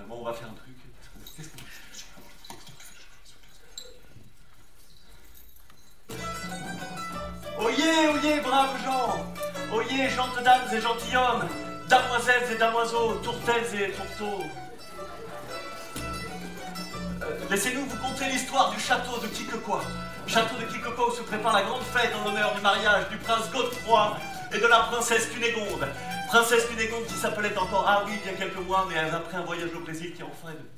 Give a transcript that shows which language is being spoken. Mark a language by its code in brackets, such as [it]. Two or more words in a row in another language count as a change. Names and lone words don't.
[fr] Bon, on va faire un truc. Qu'est-ce qu'on... Oyez, braves gens! Oyez, gentes dames et gentilshommes! Damoiselles et damoiseaux, tourtelles et tourteaux! Laissez-nous vous conter l'histoire du château de Quiquequois. Château de Quiquequois où se prépare la grande fête en l'honneur du mariage du prince Godefroy et de la princesse Cunégonde. Princesse Cunégonde qui s'appelait encore, ah oui, il y a quelques mois, mais après un voyage au Brésil qui a enfin...